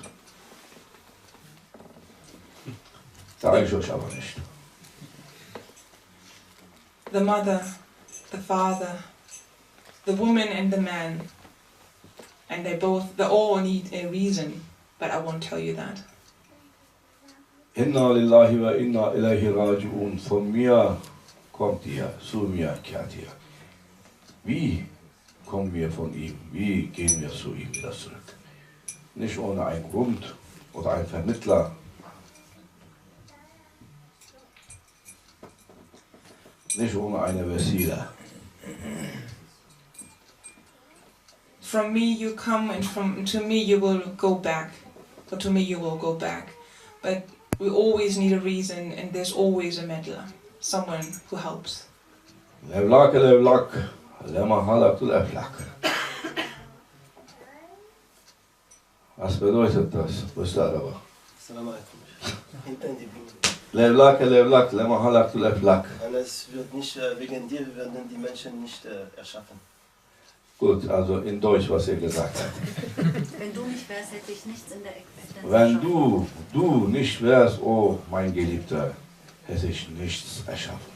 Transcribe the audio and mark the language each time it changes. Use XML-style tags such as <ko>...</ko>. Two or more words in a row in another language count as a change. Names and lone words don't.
<de>Sage ich euch aber nicht.</de> <en>The mother, the father, the woman and the man. And they all need a reason, but I won't tell you that.</en> <ar>إنا لله وإنا إليه راجعون.</ar> <de>Von mir kommt ihr, zu mir kehrt ihr. Wie kommen wir von ihm? Wie gehen wir zu ihm wieder zurück? Nicht ohne einen Grund oder einen Vermittler. Nicht ohne eine Vesila.</de> <en>From me you come, and to me you will go back. Or to me you will go back. But we always need a reason, and there's always a meddler. Someone who helps.</en> <ar>لولاك لولاك لما خلقت الأفلاك.</ar> <de>Was bedeutet das? Wisst ihr aber?</de> <ar>السلام عليكم.</ar> <de>Hinter die Blumen.</de> <ar>لولاك لولاك لما خلقت الأفلاك.</ar> <de>Und es wird nicht, wegen dir werden die Menschen nicht erschaffen. Gut, also in Deutsch, was ihr gesagt habt. Wenn du nicht wärst, hätte ich nichts in der Existenz. Wenn du nicht wärst, oh mein Geliebter, hätte ich nichts erschaffen.</de>